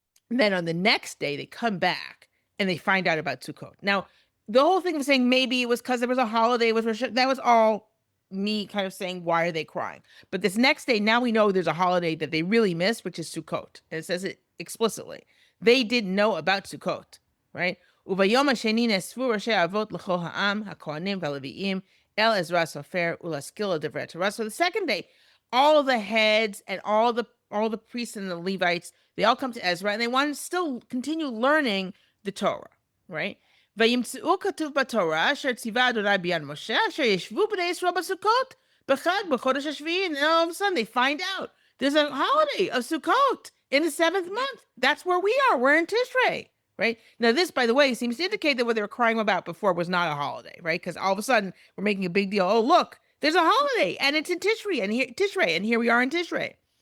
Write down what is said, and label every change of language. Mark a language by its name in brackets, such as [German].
[English] And then on the next day, they come back and they find out about Sukkot. Now, the whole thing of saying maybe it was because there was a holiday, that was all me kind of saying, why are they crying? But this next day, now we know there's a holiday that they really missed, which is Sukkot. And it says it explicitly. They didn't know about Sukkot, right? [Hebrew] וביום השני נאספו ראשי האבות לכל העם, הכהנים והלוויים, אל עזרא הסופר ולהשכיל על דברי התורה. [English] So the second day, all the heads and all the priests and the Levites, they all come to Ezra and they want to still continue learning the Torah, right? [Hebrew] וימצאו כתוב בתורה אשר ציווה אדוני ביד משה אשר ישבו בני ישראל בסוכות בחג בחודש השביעי. [English] And then all of a sudden they find out there's a holiday of Sukkot in the 7th month. That's where we are. We're in Tishrei. Right? Now, this, by the way, seems to indicate that what they were crying about before was not a holiday, right? Because all of a sudden we're making a big deal. Oh, look, there's a holiday and it's in Tishrei, and here we are in Tishrei.